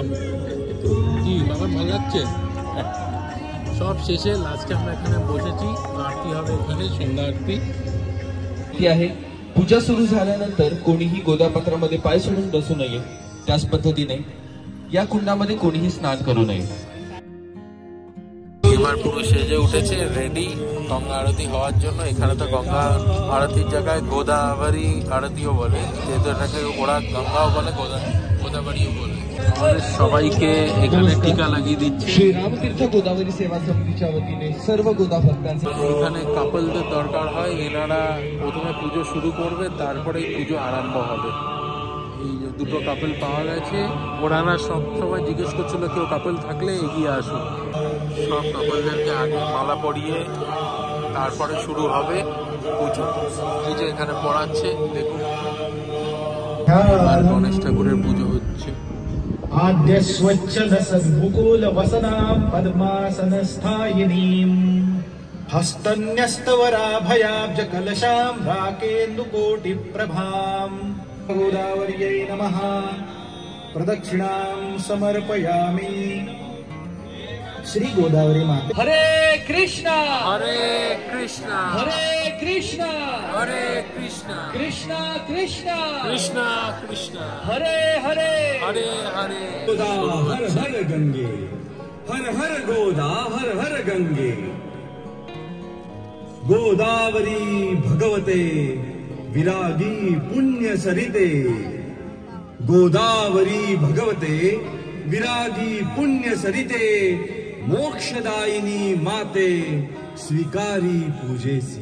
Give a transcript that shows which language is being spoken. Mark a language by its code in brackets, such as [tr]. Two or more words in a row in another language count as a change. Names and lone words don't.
[bn] কি বাদাম ভালো লাগছে? সব শেষে লাস্টে আমরা এখানে বসেছি, আরতি হবে এখানে, সন্ধ্যা আরতি [mr] आहे। पूजा सुरू झाल्यानंतर कोणीही गोदापात्रामध्ये पाय सोडून बसू नये, त्याच पद्धतीने या कुंडामध्ये कोणीही स्नान करू नये। [bn] এবার পুরো সেজে উঠেছে, রেডি গঙ্গা আরতি হওয়ার জন্য। এখানে তো গঙ্গা আরতির জায়গায় গোদাবরী আরতিও বলে, যেহেতু এটাকে ওরা গঙ্গাও বলে, গোদাবরীও বলে। আমাদের সবাইকে এখানে টিকা লাগিয়ে দিচ্ছে। [mr] श्री रामतीर्थ गोदावरी सेवा समितीच्या वतीने सर्व गोदा भक्तांचे [bn] এখানে কাপলদের দরকার হয়, এনারা প্রথমে পুজো শুরু করবে, তারপরে পুজো আরম্ভ হবে। এই যে দুটো কাপল পাওয়া গেছে, ওনারা সব সময় জিজ্ঞেস করছিল কেউ কাপল থাকলে এগিয়ে আসুন। সব কাপলদেরকে আগে মালা পরিয়ে তারপরে শুরু হবে পুজো। এই যে এখানে পড়াচ্ছে দেখুন, গণেশ ঠাকুরের পুজো হচ্ছে। [sa] आद्य स्वच्छंद सद्मुकुल वसनां पद्मासनस्थायिनीं हस्तन्यस्तवराभयाब्ज कलशां राकेन्दुकोटिप्रभां गोदावर्यै नमः प्रदक्षिणां समर्पयामि। [mr] श्री गोदावरी माते। [sa] हरे कृष्णा हरे कृष्णा हरे कृष्णा हरे कृष्णा कृष्णा कृष्णा कृष्णा कृष्णा हरे हरे हरे हरे। [mr] गोदा हर हर गंगे, हर हर गोदा हर हर गंगे। गोदावरी भगवते विरागी पुण्य सरिते। गोदावरी भगवते विरागी पुण्य सरिते। मोक्षदायिनी माते स्वीकारी पूजेसी।